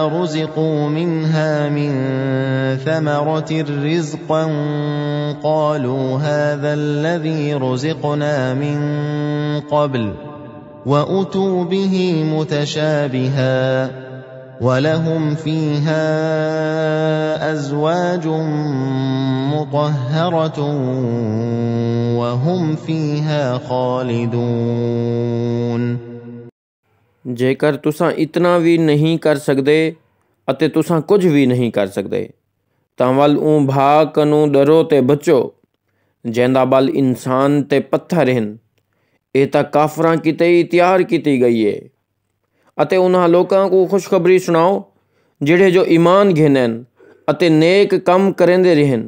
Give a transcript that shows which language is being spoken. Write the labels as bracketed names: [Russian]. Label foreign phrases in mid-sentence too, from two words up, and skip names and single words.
[Arabic] رزقوا منها من ثمرة رزقا قالوا هذا الذي رزقنا من قبل وأتوا به متشابها ولهم فيها أزواج مطهرة وهم فيها خالدون। [Punjabi] ਜੇਕਰ ਤੁਸਾਂ ਇਤਨਾ ਵੀ ਨਹੀਂ ਕਰ ਸਕਦੇ ਅਤੇ ਤੁਸਾਂ ਕੁਝ ਵੀ ਨਹੀਂ ਕਰ ਸਕਦੇ ਤਾਂ ਵੱਲ ਉਹ ਭਾਗ ਨੂੰ ਡਰੋ ਤੇ ਬਚੋ ਜਿਹਦਾ ਬਲ ਇਨਸਾਨ ਤੇ ਪੱਥਰ ਹਨ। ਇਹ ਤਾਂ ਕਾਫਰਾਂ ਕਿਤੇ ਹੀ ਤਿਆਰ ਕੀਤੀ ਗਈ ਹੈ ਅਤੇ ਉਹਨਾਂ ਲੋਕਾਂ ਨੂੰ ਖੁਸ਼ਖਬਰੀ ਸੁਣਾਓ ਜਿਹੜੇ ਜੋ ਈਮਾਨ ਘਿਨਨ ਅਤੇ ਨੇਕ ਕੰਮ ਕਰਨਦੇ ਰਹਿਣ